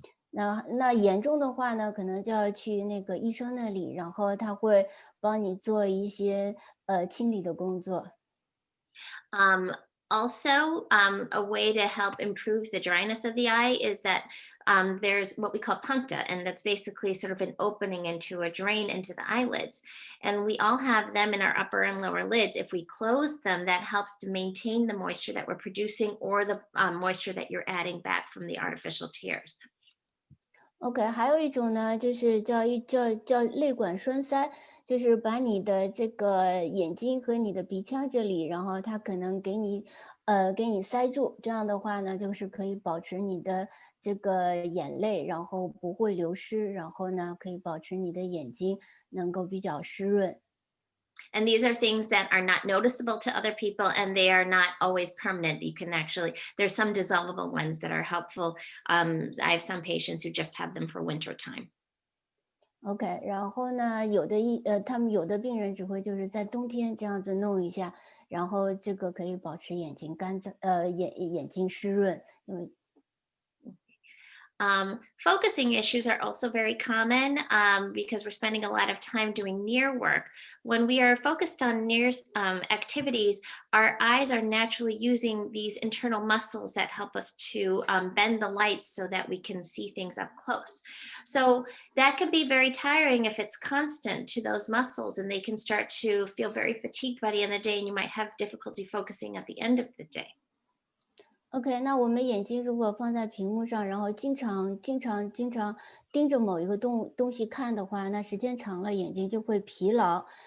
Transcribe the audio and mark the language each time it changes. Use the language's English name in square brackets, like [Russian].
[Chinese] 那严重的话呢，可能就要去那个医生那里，然后他会帮你做一些清理的工作。 [English] Also, a way to help improve the dryness of the eye is that there's what we call puncta, and that's basically sort of an opening into a drain into the eyelids. And we all have them in our upper and lower lids. If we close them, that helps to maintain the moisture that we're producing or the moisture that you're adding back from the artificial tears. [Chinese] OK，还有一种呢，就是叫泪管栓塞，就是把你的这个眼睛和你的鼻腔这里，然后它可能给你塞住，这样的话呢，就是可以保持你的这个眼泪，然后不会流失，然后呢，可以保持你的眼睛能够比较湿润。 [English] And these are things that are not noticeable to other people, and they are not always permanent. You can actually, there's some dissolvable ones that are helpful. I have some patients who just have them for winter time. [Chinese] OK，然后呢，他们有的病人只会就是在冬天这样子弄一下，然后这个可以保持眼睛干燥，眼睛湿润，因为。 [English] Focusing issues are also very common because we're spending a lot of time doing near work. When we are focused on near activities, our eyes are naturally using these internal muscles that help us to bend the lights so that we can see things up close. So that can be very tiring if it's constant to those muscles, and they can start to feel very fatigued by the end of the day, and you might have difficulty focusing at the end of the day. [Chinese] OK，那我们眼睛如果放在屏幕上，然后经常盯着某一个东西看的话，那时间长了眼睛就会疲劳。